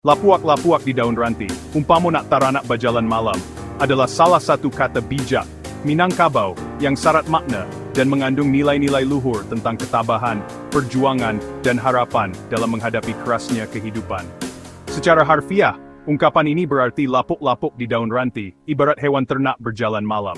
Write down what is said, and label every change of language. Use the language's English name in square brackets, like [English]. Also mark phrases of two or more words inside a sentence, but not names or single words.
[Minangkabau] Lapuak-lapuak di daun ranti, umpamo nak taranak bajalan malam, [Indonesian] adalah salah satu kata bijak Minangkabau yang syarat makna dan mengandung nilai-nilai luhur tentang ketabahan, perjuangan, dan harapan dalam menghadapi kerasnya kehidupan. Secara harfiah, ungkapan ini berarti lapuk-lapuk di daun ranti, ibarat hewan ternak berjalan malam.